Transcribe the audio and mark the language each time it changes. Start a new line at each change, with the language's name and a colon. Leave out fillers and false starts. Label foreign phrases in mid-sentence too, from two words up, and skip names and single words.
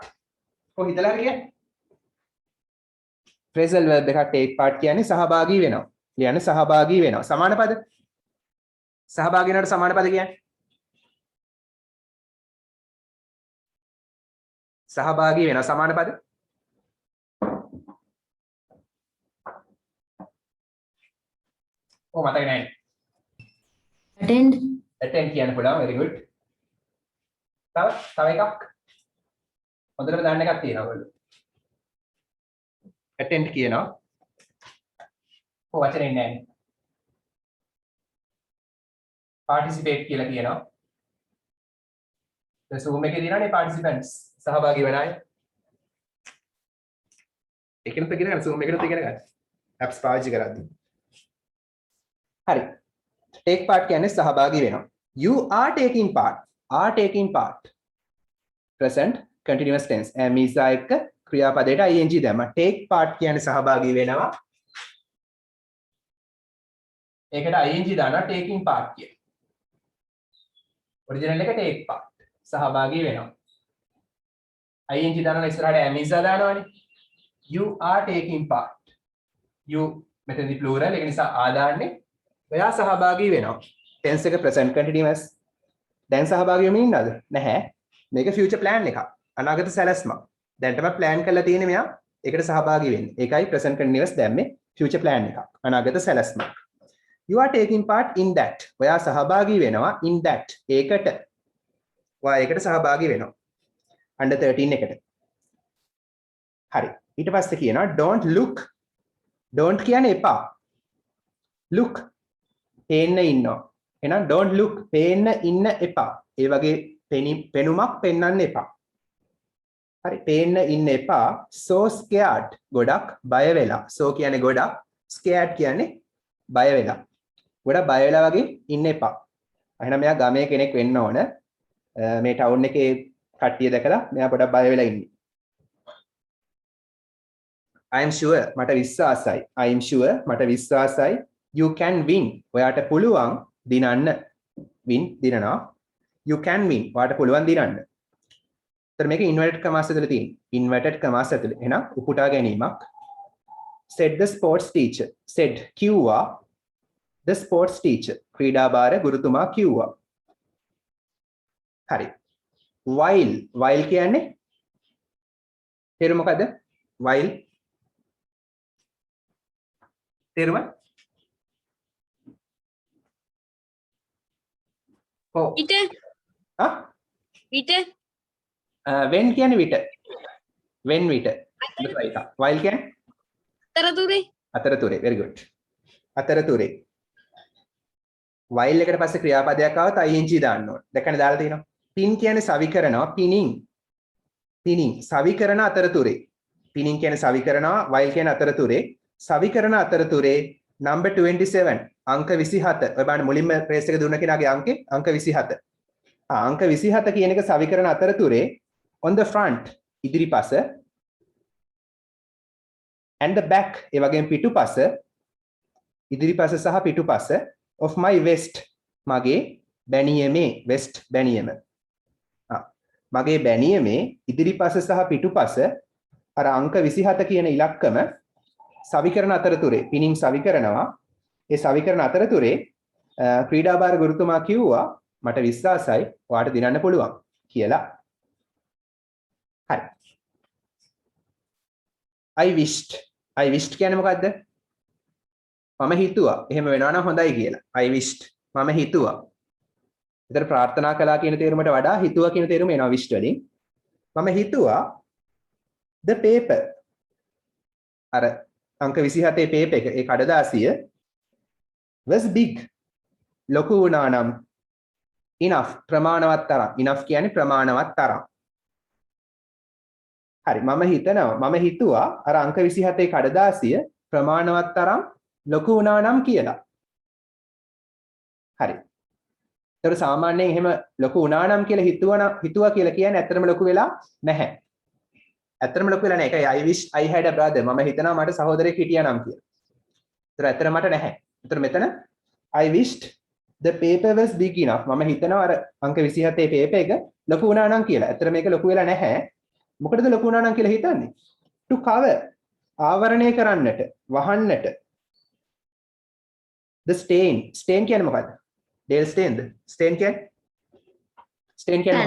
Sinhala: හිතලා හරි කියන්නේ?
English: phrasal verb
Sinhala: එකක්
English: take part
Sinhala: කියන්නේ සහභාගී වෙනවා. කියන්නේ සහභාගී වෙනවා. සමාන පද? සහභාගී වෙනවට සමාන පද කියන්නේ? සහභාගී වෙනවා සමාන පද? මතක නැහැ. attend කියන්න පුළුවන්.
English: very good.
Sinhala: තව එකක්. හොඳට දාන්න එකක් තියෙනවා ඔයගොල්ලෝ. attend කියනවා. වචනේ නැහැ. participate කියලා කියනවා. දැන් Zoom එකේ දිනන්නේ participants සහභාගී වෙන අය. ඒකෙනුත් ඉගෙන ගන්න Zoom එකෙනුත් ඉගෙන ගන්න. apps පාවිච්චි කරද්දී. හරි.
English: take part
Sinhala: කියන්නේ සහභාගී වෙනවා.
English: you are taking part. present continuous tense.
Sinhala: මීසා එක්ක ක්‍රියාපදයට ing දැම්ම.
English: take part
Sinhala: කියන්නේ සහභාගී වෙනවා. ඒකට ing දානවා
English: taking part
Sinhala: කිය. ඔරිජිනල් එක
English: take part.
Sinhala: සහභාගී වෙනවා. ing දානවා ඉස්සරහට මීසා දානවනේ.
English: you are taking part.
Sinhala: you මෙතනදී plural ඒක නිසා ආදාන්නේ ඔයා සහභාගී වෙනවා. tense එක
English: present continuous.
Sinhala: දැන් සහභාගී වෙමින් ඉන්නවද? නැහැ. මේක
English: future plan
Sinhala: එකක්. අනාගත සැලැස්මක්. දැන්ටම plan කරලා තියෙන්නේ මෙයා ඒකට සහභාගී වෙන්න. ඒකයි
English: present continuous
Sinhala: දැම්මේ
English: future plan
Sinhala: එකක්. අනාගත සැලැස්මක්.
English: You are taking part in that.
Sinhala: ඔයා සහභාගී වෙනවා
English: in that.
Sinhala: ඒකට. ඔයා ඒකට සහභාගී වෙනවා.
English: under 13
Sinhala: එකට. හරි. ඊට පස්සේ කියනවා
English: don't look.
Sinhala: don't කියන්නේ එපා. look. පේන්න ඉන්නවා.
English: එහෙනම් don't look.
Sinhala: පේන්න ඉන්න එපා. ඒ වගේ පෙනුමක් පෙන්වන්න එපා. හරි. පේන්න ඉන්න එපා.
English: so scared.
Sinhala: ගොඩක් බය වෙලා. so කියන්නේ ගොඩක්. scared කියන්නේ බය වෙලා. ගොඩක් බය වෙලා වගේ ඉන්න එපා. එහෙනම් මෙයා ගමේ කෙනෙක් වෙන්න ඕන. මේ ටවුන් එකේ කට්ටිය දැකලා මෙයා පොඩක් බය වෙලා ඉන්නේ.
English: I am sure
Sinhala: මට විශ්වාසයි.
English: I am sure
Sinhala: මට විශ්වාසයි.
English: You can win.
Sinhala: ඔයාට පුළුවන් දිනන්න. win දිනනවා.
English: You can win.
Sinhala: ඔයාට පුළුවන් දිනන්න. ඒතර මේක
English: inverted commas
Sinhala: ඇතුළේ තියෙන.
English: inverted commas
Sinhala: ඇතුළේ. එහෙනම් උපුටා ගැනීමක්.
English: said the sports teacher. said කිව්වා the sports teacher.
Sinhala: ක්‍රීඩාභාර ගුරුතුමා කිව්වා. හරි. while කියන්නේ තේරුම මොකද්ද? while තේරුම? ඔව්. විට ආ? විට when කියන්නේ විට. when විට. right. while කියන්නේ අතරතුරේ අතරතුරේ.
English: very good.
Sinhala: අතරතුරේ. while එකට පස්සේ ක්‍රියාපදයක් ආවත් ing දාන්න ඕනේ. දැක්කනේ දාලා තියෙනවා. pin කියන්නේ සවි කරනවා. pinning. pinning සවි කරන අතරතුරේ. pinning කියන්නේ සවි කරනවා. while කියන්නේ අතරතුරේ. සවි කරන අතරතුරේ number 27 අංක 27. ඔය බලන්න මුලින්ම ප්‍රේස් එක දුන්න කෙනාගේ අංකේ අංක 27. අංක 27 කියන එක සවි කරන අතරතුරේ
English: on the front
Sinhala: ඉදිරිපස
English: and the back
Sinhala: ඒ වගේම පිටුපස ඉදිරිපස සහ පිටුපස
English: of my vest
Sinhala: මගේ බැනියමේ vest බැනියම මගේ බැනියමේ ඉදිරිපස සහ පිටුපස අර අංක 27 කියන ඉලක්කම සවි කරන අතරතුරේ පිනින් සවි කරනවා ඒ සවි කරන අතරතුරේ ක්‍රීඩාභාර ගුරුතුමා කිව්වා මට විශ්වාසයි ඔයාට දිනන්න පුළුවන් කියලා. හරි.
English: I wished
Sinhala: කියන්නේ මොකද්ද? මම හිතුවා එහෙම වෙනවා නම් හොඳයි කියලා.
English: I wished
Sinhala: මම හිතුවා. ඒතර ප්‍රාර්ථනා කළා කියන තේරුමට වඩා හිතුවා කියන තේරුම එනවා wished වලින්. මම හිතුවා
English: the paper
Sinhala: අර අංක 27 paper එක ඒ කඩදාසිය
English: was big
Sinhala: ලොකු වුණා නම් enough ප්‍රමාණවත් තරම් enough කියන්නේ ප්‍රමාණවත් තරම්. හරි මම හිතුවා අර අංක 27 කඩදාසිය ප්‍රමාණවත් තරම් ලොකු වුණා නම් කියලා. හරි. ඒතර සාමාන්‍යයෙන් එහෙම ලොකු වුණා නම් කියලා හිතුවා කියලා කියන්නේ ඇත්තටම ලොකු වෙලා නැහැ. ඇත්තටම ලොකු වෙලා නැහැ. ඒකයි
English: I wish I had a brother.
Sinhala: මම හිතනවා මට සහෝදරයෙක් හිටියා නම් කියලා. ඒතර ඇත්තටම මට නැහැ. ඒතර මෙතන
English: I wished the paper was big enough.
Sinhala: මම හිතනවා අර අංක 27 paper එක ලොකු වුණා නම් කියලා. ඇත්තට මේක ලොකු වෙලා නැහැ. මොකටද ලොකු වුණා නම් කියලා හිතන්නේ?
English: to cover
Sinhala: ආවරණය කරන්නට, වහන්නට.
English: the stain
Sinhala: කියන්නේ මොකද්ද? Dale stainද? stain කියන්නේ